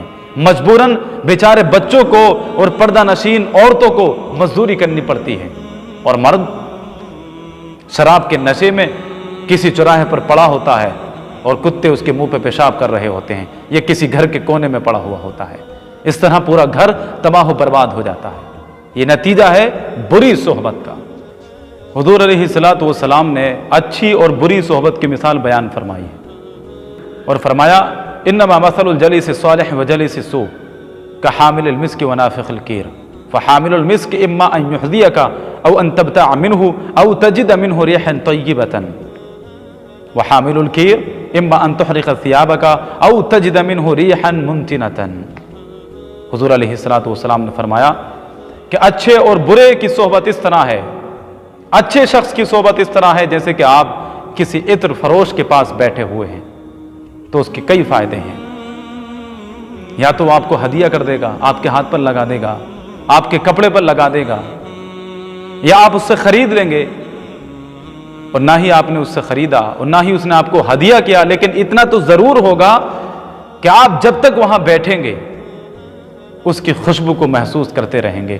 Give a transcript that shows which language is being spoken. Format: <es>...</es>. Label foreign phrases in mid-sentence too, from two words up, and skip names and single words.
<hi>मजबूरन बेचारे बच्चों को और पर्दा नशीन औरतों को मजदूरी करनी पड़ती है और मर्द शराब के नशे में किसी चौराहे पर पड़ा होता है और कुत्ते उसके मुंह पे पेशाब कर रहे होते हैं, ये किसी घर के कोने में पड़ा हुआ होता है। इस तरह पूरा घर तबाह बर्बाद हो जाता है। ये नतीजा है बुरी सोहबत का। हुजूर</hi> <ar>عليه الصلاة والسلام</ar> <hi>ने अच्छी और बुरी सोहबत की मिसाल बयान फरमाई है और फरमाया,</hi> <ar>إنما مثل الجليس الصالح وجليس السوء كحامل المسك ونافخ الكير فحامل المسك إما أن يهديك أو أن تبتاع منه أو تجد منه ريحا طيبة وحامل الكير إما أن يحرق ثيابك أو تجد منه ريحا منتنة.</ar> <hi>हुजूर</hi> <ar>عليه الصلاة والسلام</ar> <hi>ने फरमाया कि अच्छे और बुरे की सोहबत इस तरह है, अच्छे शख्स की सोहबत इस तरह है जैसे कि आप किसी इत्र फरोश के पास बैठे हुए हैं तो उसके कई फायदे हैं। या तो आपको हदिया कर देगा, आपके हाथ पर लगा देगा, आपके कपड़े पर लगा देगा, या आप उससे खरीद लेंगे और ना ही आपने उससे खरीदा और ना ही उसने आपको हदिया किया, लेकिन इतना तो जरूर होगा कि आप जब तक वहां बैठेंगे उसकी खुशबू को महसूस करते रहेंगे।</hi>